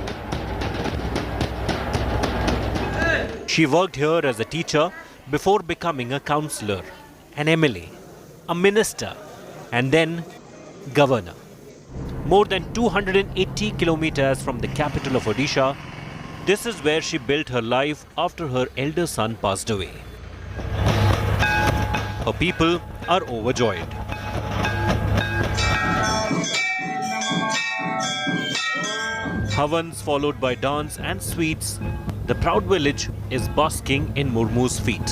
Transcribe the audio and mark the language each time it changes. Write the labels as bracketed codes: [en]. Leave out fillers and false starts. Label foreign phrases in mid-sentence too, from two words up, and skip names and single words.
[en] She worked here as a teacher before becoming a councillor, an MLA, a minister, and then governor. More than 280 kilometers from the capital of Odisha, this is where she built her life after her elder son passed away. Her people are overjoyed. Havans followed by dance and sweets, the proud village is basking in Murmu's feet.